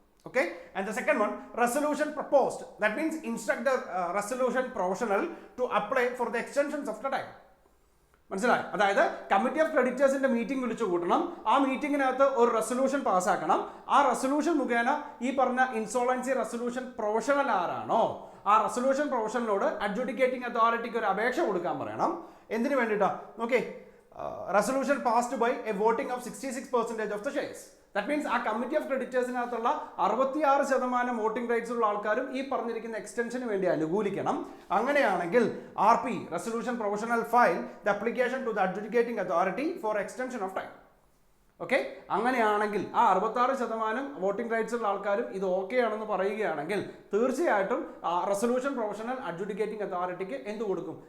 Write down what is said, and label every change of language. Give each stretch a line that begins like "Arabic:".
English: Okay, and the second one, resolution proposed. That means instruct the resolution professional to apply for the extensions of the time.
Malayalam: മനസ്സിലായി? അതായത് committee of ക്രെഡിറ്റേഴ്സിന്റെ meeting വിളിച്ചു കൂട്ടണം. ആ മീറ്റിംഗിനകത്ത് ഒരു resolution പാസ്സാക്കണം. ആ resolution മുഖേന ഈ പറഞ്ഞ ഇൻസോളൻസി റെസൊല്യൂഷൻ പ്രൊഫഷണൽ ആരാണോ ആ റെസൊല്യൂഷൻ പ്രൊഫഷണലോട് അഡ്ജുഡിക്കേറ്റിംഗ് അതോറിറ്റിക്ക് ഒരു അപേക്ഷ കൊടുക്കാൻ പറയണം. എന്തിനു വേണ്ടിയിട്ടാ?
English: Okay, resolution passed by a voting of 66% of the shares. That means
Malayalam: ആ കമ്മിറ്റി ഓഫ് ക്രെഡിറ്റേഴ്സിനകത്തുള്ള 66% വോട്ടിംഗ് റൈറ്റ്സ് ഉള്ള ആൾക്കാരും ഈ പറഞ്ഞിരിക്കുന്ന എക്സ്റ്റൻഷന് വേണ്ടി അനുകൂലിക്കണം. അങ്ങനെയാണെങ്കിൽ
English: RP resolution professional file the application to the adjudicating authority for extension of time.
Malayalam: Okay, അങ്ങനെയാണെങ്കിൽ ആ 66% voting rights ഉള്ള ആൾക്കാരും ഇത് ഓക്കെ ആണെന്ന് പറയുകയാണെങ്കിൽ തീർച്ചയായിട്ടും റെസൊല്യൂഷൻ പ്രൊഫഷണൽ അഡ്ജുഡിക്കേറ്റിംഗ് അതോറിറ്റിക്ക് എന്ത് കൊടുക്കും?